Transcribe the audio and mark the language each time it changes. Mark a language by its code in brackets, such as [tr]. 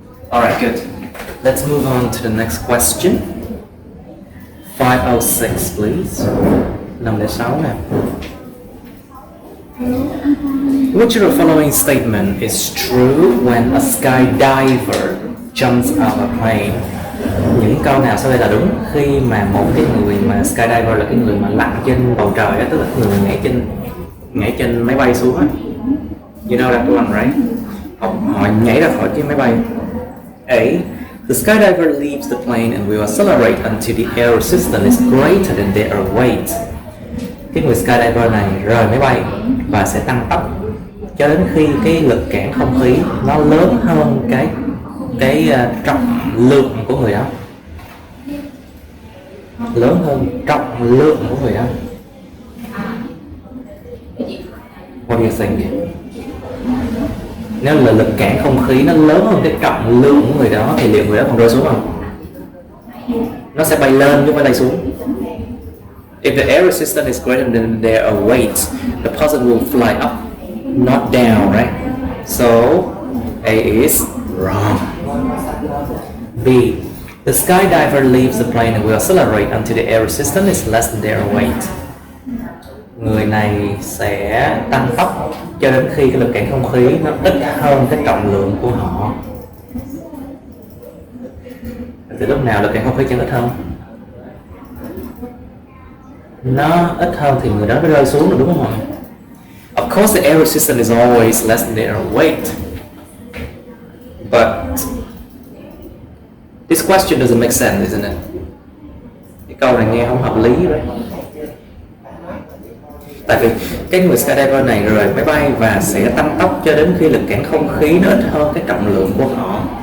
[en] All right, good. Let's move on to the next question. 506, please. 506 nè. Which of the following statement is true when a skydiver jumps out of a plane? [vi] Những câu nào sau đây là đúng khi mà một cái người mà skydiver là cái người mà lặn trên bầu trời đó, tức là người nhảy trên máy bay xuống á. [en] You know that one, right? [vi] Họ nhảy ra khỏi cái máy bay. [en] A. The skydiver leaves the plane and will accelerate until the air resistance is greater than their weight. [vi] Cái người skydiver này rời máy bay và sẽ tăng tốc cho đến khi cái lực cản không khí nó lớn hơn cái trọng lượng của người đó, lớn hơn trọng lượng của người đó. [en] What do you think? [vi] Nếu là lực cản không khí nó lớn hơn cái trọng lượng của người đó thì liệu người đó còn rơi xuống không? Nó sẽ bay lên chứ không phải bay xuống. [en] If the air resistance is greater than their weight, the person will fly up, not down, right? So A is wrong. B. The skydiver leaves the plane and will accelerate until the air resistance is less than their weight. [vi] Người này sẽ tăng tốc cho đến khi cái lực cản không khí nó ít hơn cái trọng lượng của họ. Từ lúc nào lực cản không khí chẳng ít hơn? Nó ít hơn thì người đó mới rơi xuống được, đúng không ạ? [en] Of course, the air resistance is always less than their weight. But this question doesn't make sense, isn't it? [vi] Cái câu này nghe không hợp lý right? Tại vì cái người skydiver này rời máy bay và sẽ tăng tốc cho đến khi lực cản không khí nó ít hơn cái trọng lượng của họ.